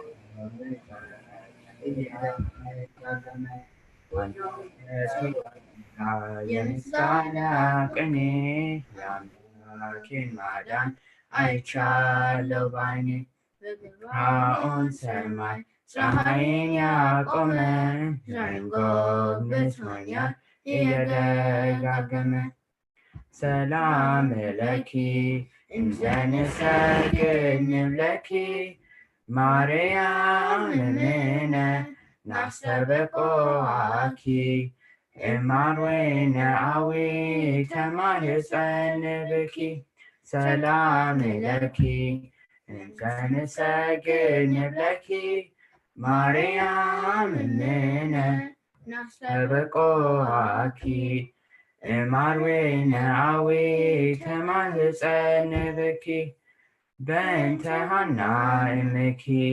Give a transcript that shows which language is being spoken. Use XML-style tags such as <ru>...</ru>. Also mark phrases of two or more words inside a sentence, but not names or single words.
<am>የምስጋና ቅኔ የአምላኬን ማዳን አይቻለሁ ባይኔ በገባዖን ሰማይ ፀሐይን ያቆመ ዛሬም ጎብኝቶኛል እየደጋገመ።</am> <gez>ሰላም ለኪ እንዘንሰግድ ንብለኪ ማርያም እምነ ናስተበቆአኪ እማርዌነ አዊተ ማኅፀን ብኪ። ሰላም ለኪ እንዘንሰግድ ንብለኪ ማርያም እምነ ናስተበቆአኪ እማርዌነ አዊተ ማኅፀን ብኪ። በእንተ ሐና እምኪ</gez>